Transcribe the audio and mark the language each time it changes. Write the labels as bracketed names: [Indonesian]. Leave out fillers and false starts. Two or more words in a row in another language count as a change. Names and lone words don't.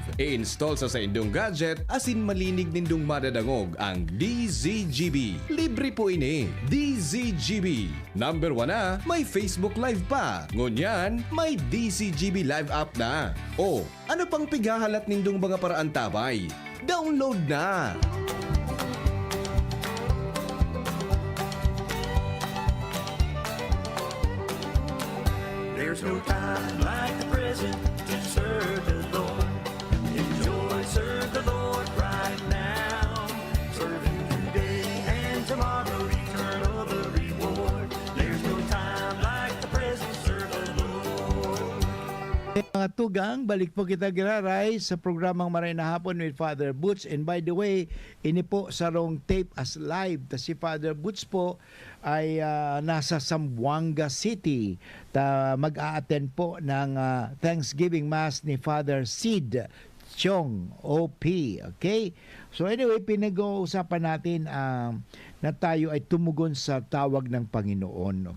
[Bikol] I-install sa saindong gadget, asin malinig nindong madadangog ang DZGB. Libre po ini. DZGB. Number 1 na, may Facebook Live pa. Ngunyan, may DZGB Live app na. O, ano pang pigahalat nindong mga paraan tabay? Download na! [English] There's no time like the present to serve the Lord. Enjoy, serve the Lord right now. Serve Him today and tomorrow, eternal the reward. There's no time like the present, serve the Lord. [Bikol] Mga tugang, balik po kita giraray sa programang Maray na Hapon [English] with Father Butch. And by the way, [Bikol] ini po sa [English] wrong tape as live. [Filipino] Si Father Butch po ay nasa Zamboanga City. Mag-a-attend po ng Thanksgiving Mass ni Father Sid Chong, OP. [English] Okay? So anyway, [Filipino] pinag-uusapan natin na tayo ay tumugon sa tawag ng Panginoon.